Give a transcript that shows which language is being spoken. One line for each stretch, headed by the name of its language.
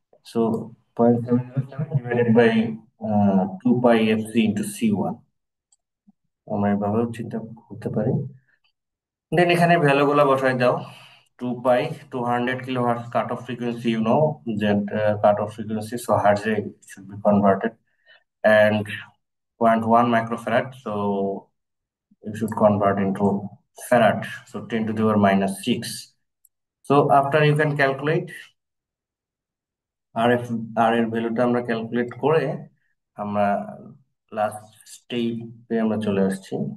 English: so 0.707 divided by 2πfc into c1,
Bangla: আমরা এভাবেও চিন্তা করতে পারি। দেন এখানে ভ্যালু গুলা বসাই দাও।
English: 2 pi, 200 kilohertz cutoff frequency, you know that cutoff frequency, so hertz it should be converted, and 0.1 microfarad, so you should convert into farad, so 10 to the power -6. So after you can calculate
Bangla: আর এর ভ্যালুটা আমরা calculate করে আমরা last স্টেপে আমরা চলে আসছি।